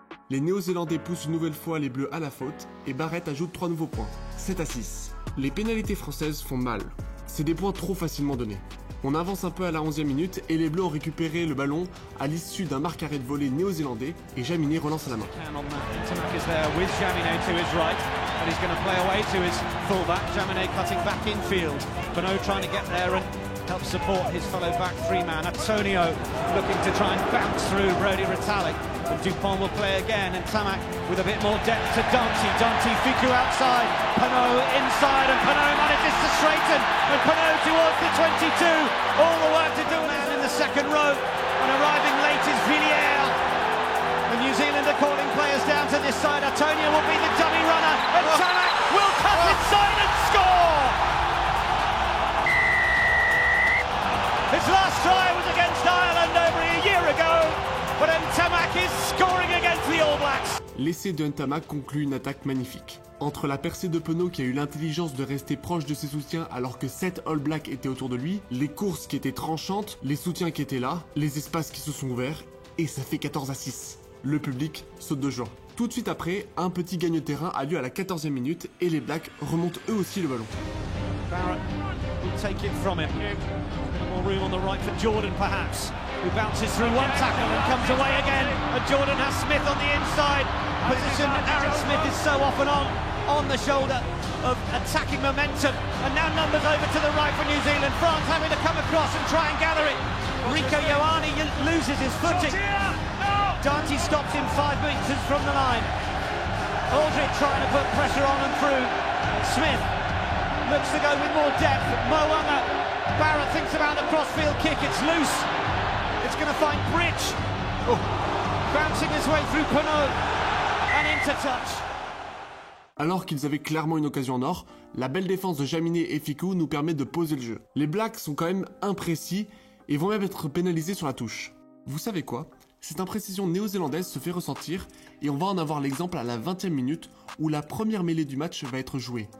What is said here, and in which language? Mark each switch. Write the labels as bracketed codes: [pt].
[fr] Les Néo-Zélandais poussent une nouvelle fois les Bleus à la faute et Barrett ajoute 3 nouveaux points, 7-6. Les pénalités françaises font mal. C'est des points trop facilement donnés. On avance un peu à la 11e minute et les Bleus ont récupéré le ballon à l'issue d'un marque-arrêt de volée néo-zélandais et Jaminet relance à la main. [en] Tamak is there with Jaminet to his right, and he's going to play away to his fullback. Jaminet cutting back infield. Bonneau trying to get there and help support his fellow back three-man. Antonio looking to try and bounce through Brody Retallick. And Dupont will play again, and Tamak with a bit more depth to Dante. Dante, Ficou outside, Penaud inside, and Penaud manages to straighten, and Penaud towards the 22. All the work to do now in the second row, and arriving late is Villiers. The New Zealand are calling players down to this side. Antonio will be the dummy runner, and Tamak will cut inside and score! His last try was against Ireland over a year ago. But Ntamak is scoring against the All Blacks. [fr] L'essai de Ntamak conclut une attaque magnifique. Entre la percée de Penaud qui a eu l'intelligence de rester proche de ses soutiens alors que 7 All Blacks étaient autour de lui, les courses qui étaient tranchantes, les soutiens qui étaient là, les espaces qui se sont ouverts, et ça fait 14-6. Le public saute de joie. Tout de suite après, un petit gagne-terrain a lieu à la 14e minute et les Blacks remontent eux aussi le ballon. [en] Barrett will take it from him. More room on the right for Jordan perhaps, who bounces through one tackle and comes away again, and Jordan has Smith on the inside position. Aaron Smith is so often on the shoulder of attacking momentum, and now numbers over to the right for New Zealand. France having to come across and try and gather it. Rico Ioane loses his footing. Dante stops him 5 meters from the line. Aldridge trying to put pressure on and through. Smith looks to go with more depth. Mo'unga. Barrett thinks about the crossfield kick. It's loose. It's going to find Bridge. Bouncing his way through Penaud. And into touch. [fr] Alors qu'ils avaient clairement une occasion en or, la belle défense de Jaminet et Ficou nous permet de poser le jeu. Les Blacks sont quand même imprécis et vont même être pénalisés sur la touche. Vous savez quoi ? Cette imprécision néo-zélandaise se fait ressentir et on va en avoir l'exemple à la 20e minute où la première mêlée du match va être jouée.